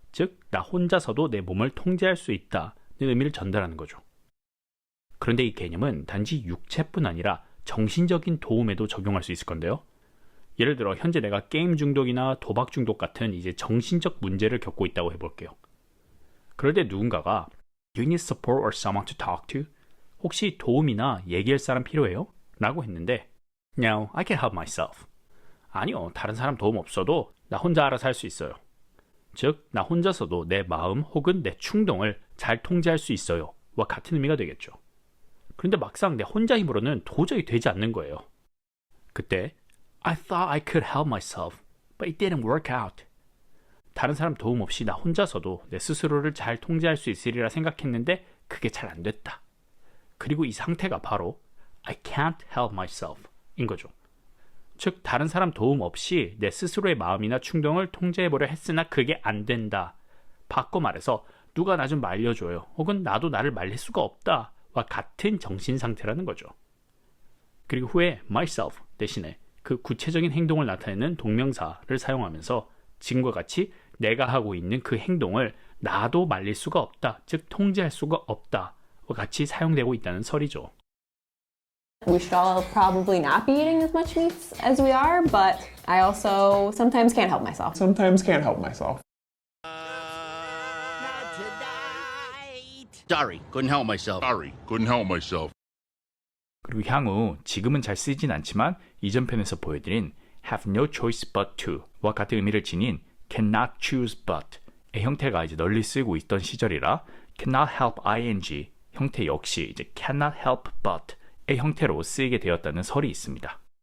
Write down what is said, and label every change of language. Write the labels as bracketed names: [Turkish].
[Korean] 즉, 나 혼자서도 내 몸을 통제할 수 있다는 의미를 전달하는 거죠. 그런데 이 개념은 단지 육체뿐 아니라 정신적인 도움에도 적용할 수 있을 건데요. 예를 들어 현재 내가 게임 중독이나 도박 중독 같은 이제 정신적 문제를 겪고 있다고 해볼게요. 그럴 때 누군가가 [English] Do you need support or someone to talk to? [Korean] 혹시 도움이나 얘기할 사람 필요해요? 라고 했는데 [English] No, I can help myself. [Korean] 아니요, 다른 사람 도움 없어도 나 혼자 알아서 할 수 있어요. 즉, 나 혼자서도 내 마음 혹은 내 충동을 잘 통제할 수 있어요. 와 같은 의미가 되겠죠. 그런데 막상 내 혼자 힘으로는 도저히 되지 않는 거예요. 그때 [English] I thought I could help myself, but it didn't work out. [Korean] 다른 사람 도움 없이 나 혼자서도 내 스스로를 잘 통제할 수 있으리라 생각했는데 그게 잘 안 됐다. 그리고 이 상태가 바로 [English] I can't help myself [Korean] 인 거죠. 즉 다른 사람 도움 없이 내 스스로의 마음이나 충동을 통제해보려 했으나 그게 안 된다. 바꿔 말해서 누가 나 좀 말려줘요. 혹은 나도 나를 말릴 수가 없다. 와 같은 정신 상태라는 거죠. 그리고 후에 myself 대신에 그 구체적인 행동을 나타내는 동명사를 사용하면서 지금과 같이 내가 하고 있는 그 행동을 나도 말릴 수가 없다. 즉 통제할 수가 없다. 와 같이 사용되고 있다는 설이죠. [English] We should all probably not be eating as much meat as we are, but I also sometimes can't help myself. Sometimes can't help myself. Sorry, couldn't help myself. Sorry, couldn't help myself. [Korean] 그리고 향후 지금은 잘 쓰이진 않지만 이전 편에서 보여드린 [English] have no choice but to [Korean] 와 같은 의미를 지닌 [English] cannot choose but [Korean] 의 형태가 이제 널리 쓰이고 있던 시절이라 cannot help ing 형태 역시 이제 cannot help but의 형태로 쓰이게 되었다는 설이 있습니다.